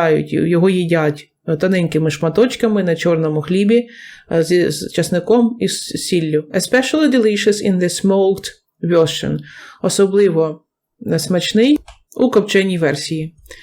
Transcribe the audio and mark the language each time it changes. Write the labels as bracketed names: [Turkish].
[Ukrainian] Його їдять тоненькими шматочками на чорному хлібі з часником і сіллю. [English] Especially delicious in the smoked version. [Ukrainian] Особливо смачний у копченій версії.